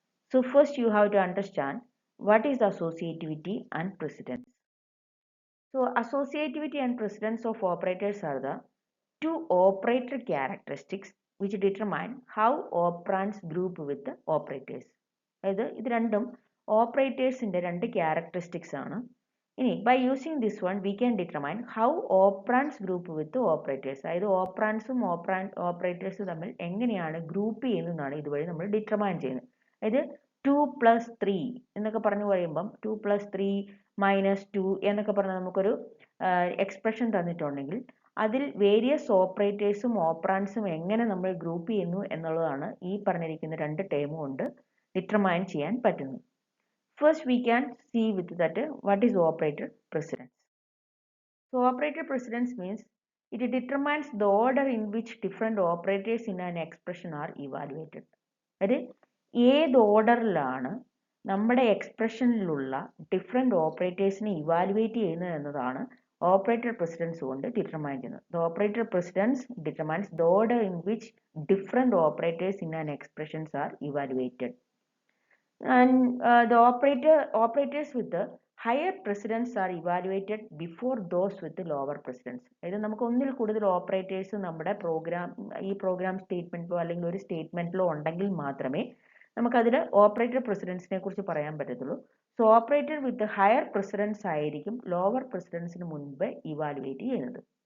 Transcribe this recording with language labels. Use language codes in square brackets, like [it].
[en] So first you have to understand what is associativity and precedence. So associativity and precedence of operators are the two operator characteristics which determine how operands group with the operators. [ml] അതായത് ഇത് രണ്ടും ഓപ്പറേറ്റേഴ്സിൻ്റെ രണ്ട് characteristics ആണ്. ഇനി [en] by using this one we can determine how operands group with operators. [ml] അതായത് ഓപ്പറാൻസും ഓപ്പറേറ്റേഴ്സും തമ്മിൽ എങ്ങനെയാണ് group ചെയ്യുന്നതെന്നാണ് ഇതുവഴി നമ്മൾ ഡിറ്റർമൈൻ ചെയ്യുന്നത്. അതായത് 2+3 എന്നൊക്കെ പറഞ്ഞു കഴിയുമ്പം 2+3 -2 എന്നൊക്കെ പറഞ്ഞാൽ നമുക്കൊരു എക്സ്പ്രഷൻ തന്നിട്ടുണ്ടെങ്കിൽ അതിൽ വേരിയസ് ഓപ്പറേറ്റേഴ്സും ഓപ്പറാൻസും എങ്ങനെ നമ്മൾ ഗ്രൂപ്പ് ചെയ്യുന്നു എന്നുള്ളതാണ് ഈ പറഞ്ഞിരിക്കുന്ന രണ്ട് ടേം കൊണ്ട് ഡിറ്റർമൈൻ ചെയ്യാൻ പറ്റുന്നത്. [en] First we can see with that what is operator precedence. So operator precedence means it determines the order in which different operators in an expression are evaluated. [ml] അതായത് ഏത് ഓർഡറിലാണ് നമ്മുടെ എക്സ്പ്രഷനിലുള്ള ഡിഫറെൻറ്റ് ഓപ്പറേറ്റേഴ്സിനെ ഇവാലുവേറ്റ് ചെയ്യുന്നത് എന്നതാണ് operator precedence കൊണ്ട് determine ചെയ്യുന്നത്. [en] The operator precedence determines the order in which different operators in an expressions are evaluated. And the operators with the higher precedence are evaluated before those with the lower precedence. [ml] അതായത് നമുക്ക് ഒന്നിൽ കൂടുതൽ operators നമ്മുടെ programme സ്റ്റേറ്റ്മെന്റിലോ അല്ലെങ്കിൽ ഒരു സ്റ്റേറ്റ്മെന്റിലോ ഉണ്ടെങ്കിൽ മാത്രമേ നമുക്കതിൽ ഓപ്പറേറ്റർ പ്രസിഡൻസിനെ കുറിച്ച് പറയാൻ പറ്റത്തുള്ളൂ. സോ [en] operator with higher precedence [ml] ആയിരിക്കും ലോവർ പ്രസിഡൻസിന് മുൻപ് ഇവാലുവേറ്റ് ചെയ്യുന്നത്.